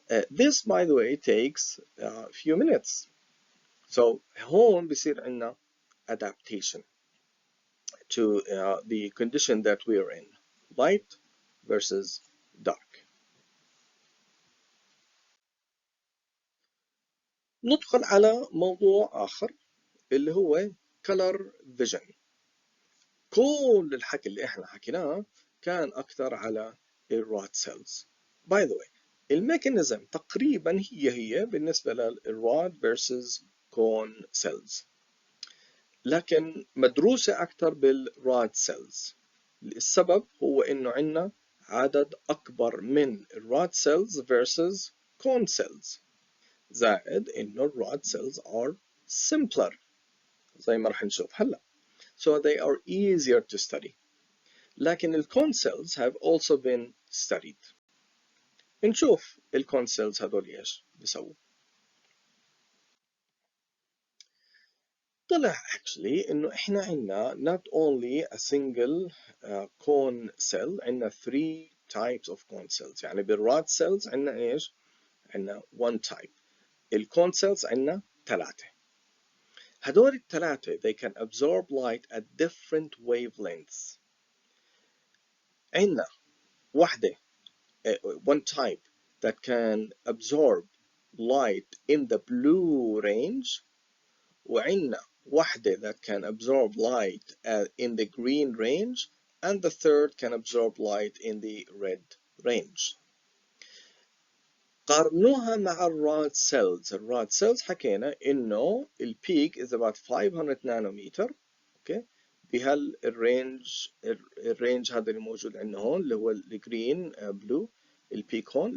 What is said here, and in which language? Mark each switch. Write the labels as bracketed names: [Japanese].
[English] This by the way takes a few minutes. So [Arabic] هون بصير عندنا [English] adaptation to the condition that we are in, light versus dark. [Arabic] ندخل على موضوع آخر اللي هو color vision. كل الحكي اللي احنا حكيناه كان أكثر على الراد سيلز. By the way الميكانيزم تقريبا هي بالنسبة للراد versus cone cells، لكن مدروسة أكثر بالراد cells. السبب هو إنه عندنا عدد أكبر من الراد cells versus cone cells، زائد إنه الراد cells [English] are simpler [Arabic] زي ما رح نشوف هلا. [English] So they are easier to study. [Arabic] لكن الcone cells [English] have also been studied. [Arabic] نشوف الcone cells هذول إيش بيسووا. [English] طلع actually [Arabic] إنه إحنا عنا [English] not only a single cone cell، عنا 3 types of cone cells. [Arabic] يعني بالراد cells عنا إيش؟ عنا 1 type. الcone cells عنا 3. هدول الثلاثة [English] they can absorb light at different wavelengths. [Arabic] عنا واحدة [English] one type that can absorb light in the blue range، [Arabic] وعنا واحدة [English] that can absorb light in the green range, and the third can absorb light in the red range. [Arabic] قارنوها مع الراد cells. الراد cells حكينا إنه البيك is about 500 نانومتر، أوكي، الرينج هذا اللي موجود عندنا هون اللي هو الجرين بلو البيك هون.